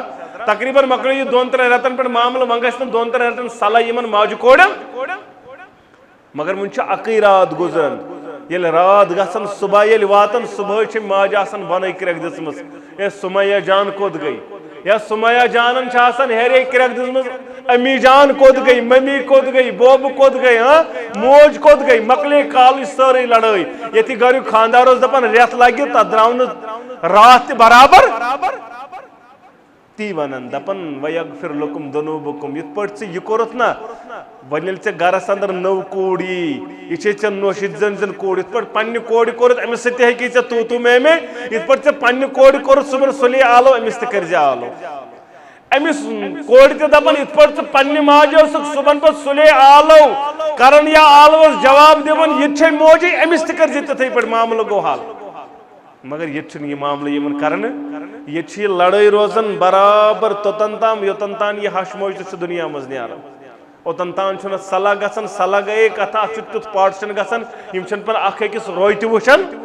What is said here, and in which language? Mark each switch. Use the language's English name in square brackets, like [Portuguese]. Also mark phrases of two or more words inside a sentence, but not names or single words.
[Kashmiri] تقریٖباً مۄکلٲو یہِ 2-3 رٮ۪تن پٮ۪ٹھ معاملہٕ وۄنۍ گژھِ نہٕ 2-3 رٮ۪تن صلح یِمن ماجہِ کورٮ۪ن مگر وۄنۍ چھُ اکٕے رات گُزران ییٚلہِ رات گژھان صبح ییٚلہِ واتان صبحٲے چھِ ماجہِ آسان بۄنٕے کرٛٮ۪کھ دِژمٕژ اے سُمیا جان کوٚت گٔے یا سُمیا جانن چھِ آسان ہیرے کرٛٮ۪کھ دِژمٕژ امی جان کوٚت گٔے ممی کوٚت گٔے بوبہٕ کوٚت گٔے موج کوٚت گٔے مۄکلے کالٕچ سٲرٕے لڑٲے ییٚتہِ گریُک خانٛدار اوس دپان رٮ۪تھ لگہِ تتھ درٛاو نہٕ راتھ تہِ برابر تی ونان دپان [Arabic] وَيَغْفِرْ لَكُمْ ذُنُوبَكُمْ [Kashmiri] یِتھ پٲٹھۍ ژےٚ یہِ کوٚرُتھ نا وۄنۍ ییٚلہِ ژےٚ گرس اندر نٔو کوٗر یی یہِ چھے ژےٚ نوشہِ زن کوٗر یِتھ پٲٹھۍ پننہِ کورِ کوٚرُتھ أمِس سۭتۍ تہِ ہیٚکی ژےٚ تو میں یِتھ پٲٹھۍ ژےٚ پننہِ کورِ کوٚرُتھ صُبحن سُلے آلو أمِس تہِ کٔرزِ آلو أمِس کورِ تہِ دپان یِتھ پٲٹھۍ ژٕ پننہِ ماجہِ ٲسٕکھ صُبحن پتہٕ سُلے آلو کران یا آلوس جواب دِوان یہِ تہِ چھے موجی أمِس تہِ کٔرزِ تِتھٕے پٲٹھۍ معاملہٕ گوٚو حل مگر ییٚتہِ چھُنہٕ یہِ معاملہٕ یِوان کرنہٕ ییٚتہِ چھِ یہِ لڑٲے روزان برابر توٚتن تام یوٚتن تام یہِ ہش موج تہِ چھِ دُنیا منٛز نیران اوٚتن تام چھُنہٕ اَتھ صلح گژھان صلح گٔیے کتھا اَتھ چھُ تیُتھ پاٹِشن گژھان یِم چھِنہٕ پتہٕ اکھ أکِس روے تہِ وٕچھان